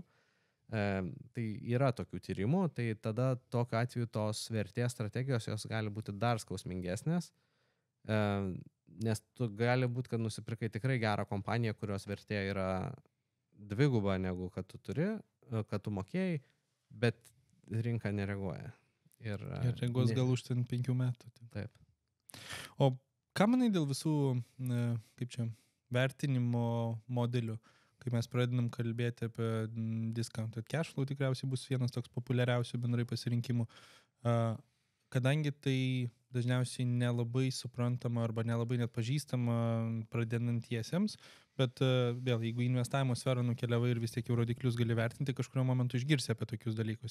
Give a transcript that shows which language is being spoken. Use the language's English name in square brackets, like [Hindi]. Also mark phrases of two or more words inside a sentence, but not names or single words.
[Lithuanian] Tai yra tokių tyrimų, tai tada tokiu atveju tos vertės strategijos jos gali būti dar skausmingesnės, nes tu gali būti, kad nusipirkai tikrai gerą kompaniją, kurios vertė yra dviguba negu kad tu turi, kad tu mokėjai, bet rinka nereaguoja. Ir reaguos gal už 5 metų. Taip. O ką manai dėl visų, vertinimo modelių, kai mes pradedam kalbėti apie [English] discounted cash flow, [Lithuanian] tikriausiai bus vienas toks populiariausių bendrai pasirinkimų, kadangi tai dažniausiai nelabai suprantama arba nelabai net pažįstama pradedantiesiems, bet vėl, jeigu investavimo sferą nukeliavai ir vis tiek jau rodiklius gali vertinti, kažkurio momentu išgirsi apie tokius dalykus.